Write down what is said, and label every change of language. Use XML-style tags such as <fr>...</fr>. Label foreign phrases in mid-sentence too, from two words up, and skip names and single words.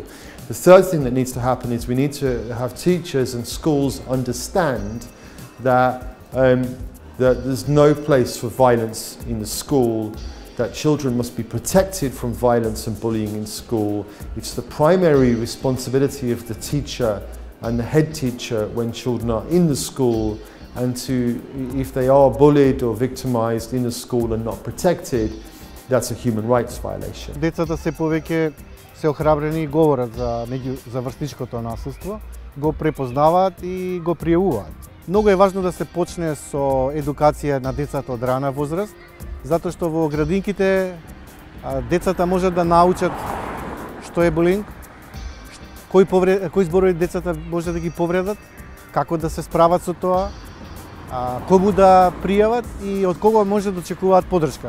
<en>The third thing that needs to happen is we need to have teachers and schools understand that that there's no place for violence in the school, that children must be protected from violence and bullying in school. It's the primary responsibility of the teacher and the head teacher when children are in the school, and if they are bullied or victimized in the school and not protected, that's a human rights violation.</en> <mk>Децата се повеќе се охрабрени и говорат за врсничкото насилство, го препознаваат и го пријавуваат. Многу е важно да се почне со едукација на децата од рана возраст, затоа што во градинките децата можат да научат што е булинг, кои зборови децата може да ги повредат како да се справат со тоа, кому да пријават и од кого може да очекуваат поддршка.</mk>